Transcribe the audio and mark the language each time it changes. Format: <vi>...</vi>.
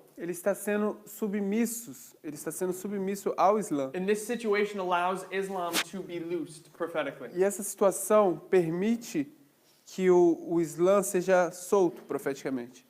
<pt>ele está sendo submisso ao Islã.</pt> <en>And this situation allows Islam to be loosed prophetically.</en> <pt>E essa situação permite que o Islã seja solto profeticamente.</pt>